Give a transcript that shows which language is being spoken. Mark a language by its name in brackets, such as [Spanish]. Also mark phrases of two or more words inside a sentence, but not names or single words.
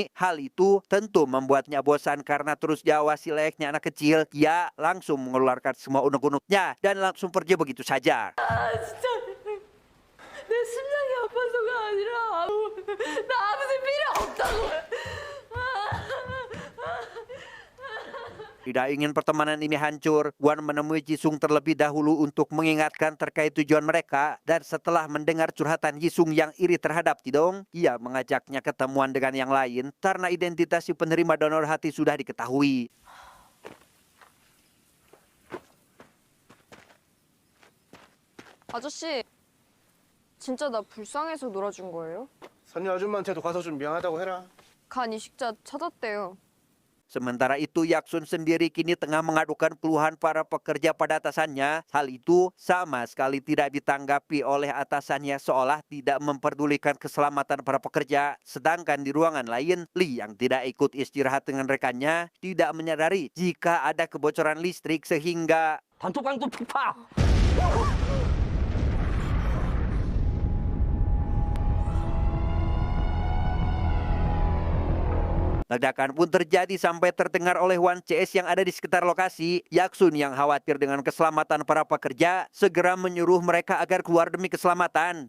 [Indonesian] Hal itu tentu membuatnya bosan karena terus diawasi layaknya anak kecil. Ia langsung mengeluarkan semua unek-uneknya dan langsung pergi begitu saja. [Korean] 내 심장이 아파서가 아니라 나 아무 필요 없다고. [Indonesian] Tidak ingin pertemanan ini hancur, Wan menemui Jisung terlebih dahulu untuk mengingatkan terkait tujuan mereka. Dan setelah mendengar curhatan Jisung yang iri terhadap Tidong, ia mengajaknya ketemuan dengan yang lain karena identitas si penerima donor hati sudah diketahui. [Korean] 아저씨, 진짜 나 불쌍해서 놀아준 거예요? 선녀 아줌마한테도 가서 좀 미안하다고 해라. 간 이식자 찾았대요. [Indonesian] Sementara itu, Yaksun sendiri kini tengah mengadukan keluhan para pekerja pada atasannya. Hal itu sama sekali tidak ditanggapi oleh atasannya, seolah tidak memperdulikan keselamatan para pekerja. Sedangkan di ruangan lain, Lee yang tidak ikut istirahat dengan rekannya tidak menyadari jika ada kebocoran listrik sehingga [Korean] 단톡방도 폭파! [Indonesian] ledakan pun terjadi sampai terdengar oleh Wan CS yang ada di sekitar lokasi. Yaksun yang khawatir dengan keselamatan para pekerja segera menyuruh mereka agar keluar demi keselamatan.